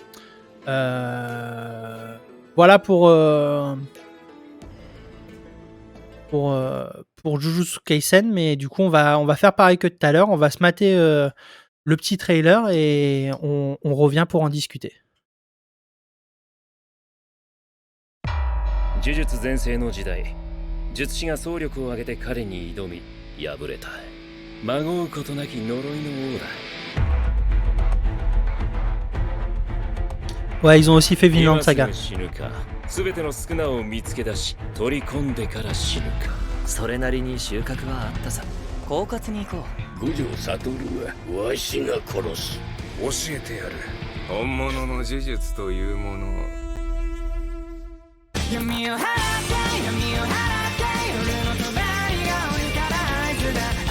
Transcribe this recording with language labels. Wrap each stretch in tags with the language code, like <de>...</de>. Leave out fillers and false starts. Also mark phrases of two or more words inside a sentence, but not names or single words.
<fr>Voilà pour Jujutsu Kaisen, mais du coup on va faire pareil que tout à l'heure, on va se mater le petit trailer et on revient pour en discuter.</fr> <ja>呪術全盛の時代、術師が総力を挙げて彼に挑み敗れた。まごうことなき呪いの王だ。</ja> <fr>Ouais, ils ont aussi fait Vinland Saga.</fr> <ja>死ぬか、すべての宿儺を見つけ出し取り込んでから死ぬか。それなりに収穫はあったさ。狡猾に行こ五条悟はわしが殺す。教えてやる。本物の呪術というものを。闇を払って闇を払って俺の帳が降りたら合図だ。</ja>